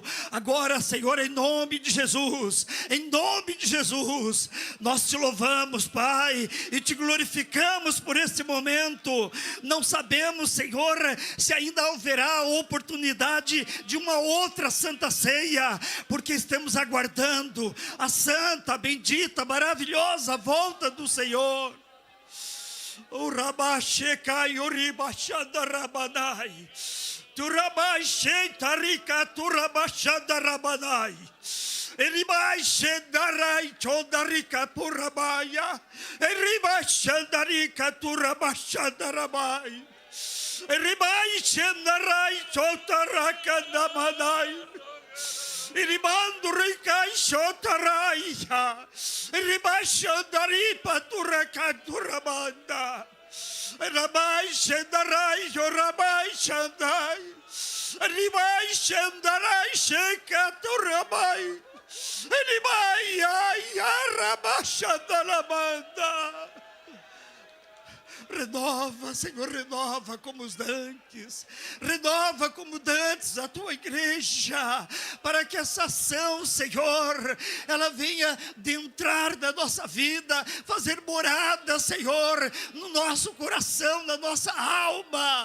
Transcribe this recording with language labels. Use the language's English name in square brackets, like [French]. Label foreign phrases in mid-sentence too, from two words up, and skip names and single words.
[Portuguese] Agora, Senhor, em nome de Jesus, nós te louvamos, Pai, e te glorificamos por este momento. Não sabemos, Senhor, se ainda haverá oportunidade de uma outra Santa Ceia, porque estamos aguardando a santa, bendita, maravilhosa volta do Senhor. O Rabashecai, o Ribachanda Rabanai, tu Rabashentarika, tu Rabachanda Rabanai. Ele vai xendarai chondarika purabaya, ele vai xandarika turabachandarabai, ele vai xendarai chondaraka namanai. Irimando ricai shotaraia, iribashandari paturakanturamanda, rabai shendarai yorabai shandai, ribai shendarai shekaturabai, ribai ayarabashandaramanda. Renova, Senhor, renova como os dantes, renova como dantes a tua igreja, para que essa ação, Senhor, ela venha de entrar na nossa vida, fazer morada, Senhor, no nosso coração, na nossa alma.